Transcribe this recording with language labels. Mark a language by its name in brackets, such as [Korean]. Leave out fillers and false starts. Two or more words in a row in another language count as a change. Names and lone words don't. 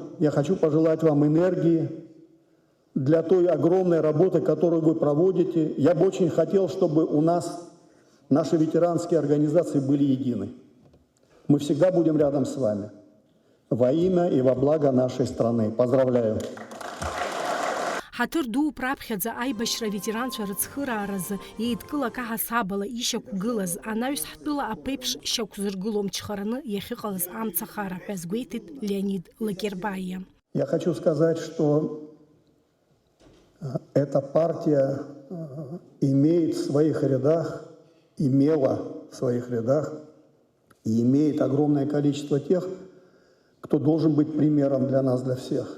[Russian] Я хочу пожелать вам энергии для той огромной работы, которую вы проводите. Я бы очень хотел, чтобы у нас наши ветеранские организации были едины. Мы всегда будем рядом с вами. Во имя и во благо нашей страны. Поздравляю. [Abkhazian] Ҳаҭыр ду раԥхьаӡа аибашьра ветеранцәа рыцхырааразы еидкылак аҳасабала ишьақәгылаз анаҩс ҳтәыла аԥеиԥш шьақәзыргылом чхараны иахьыҟалаз амцахара ҳәа азгәеиҭеит Леонид Лакербаиа. [Russian] Я хочу сказать, что эта партия имеет в своих рядах, имела в своих рядах и имеет огромное количество тех, кто должен быть примером для нас, для всех.